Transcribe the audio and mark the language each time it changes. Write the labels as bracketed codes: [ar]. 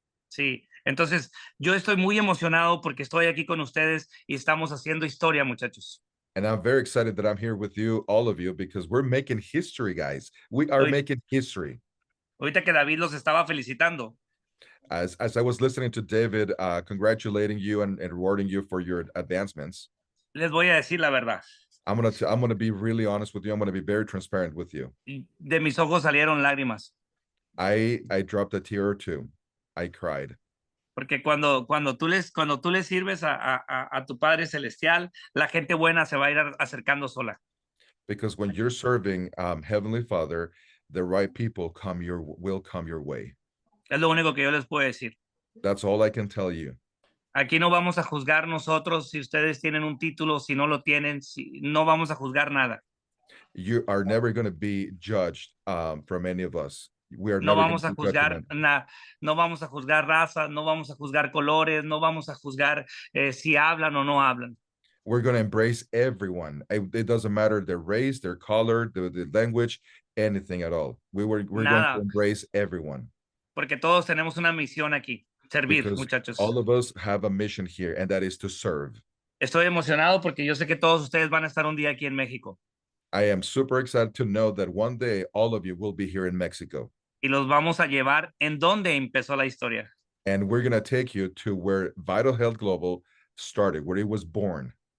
[es] Sí, entonces yo estoy muy emocionado porque estoy aquí con ustedes y estamos haciendo historia, muchachos. [en] And I'm very excited that I'm here with you, all of you, because we're making history, guys. We are making history. [es] Ahorita que David los estaba felicitando. [en] As I was listening to David congratulating you and rewarding you for your advancements. [es] Les voy a decir la verdad. [en] I'm gonna be really honest with you. I'm gonna be very transparent with you. [es] De mis ojos salieron lágrimas. [en] I dropped a tear or two. I cried. [es] Porque cuando tú le sirves a tu Padre Celestial, la gente buena se va a ir acercando sola. [en] Because when you're serving Heavenly Father, the right people will come your way. [es] Es lo único que yo les puedo decir. [en] That's all I can tell you. [es] Aquí no vamos a juzgar nosotros si ustedes tienen un título, si no lo tienen, no vamos a juzgar nada. [en] You are never going to be judged from any of us. We are [es] no [en] never [es] vamos a juzgar no vamos a juzgar razas, no vamos a juzgar colores, no vamos a juzgar si hablan o no hablan. [en] We're going to embrace everyone. It doesn't matter their race, their color, the language, anything at all. We're going to embrace everyone. [es] Porque todos tenemos una misión aquí, servir, [en] because [es] muchachos. [en] All of us have a mission here, and that is to serve. [es] Estoy emocionado porque yo sé que todos ustedes van a estar un día aquí en México. [en] I am super excited to know that one day all of you will be here in Mexico. [es] Y los vamos a llevar en donde empezó la historia. [en] And we're going to take you to where Vital Health Global started, where it was born.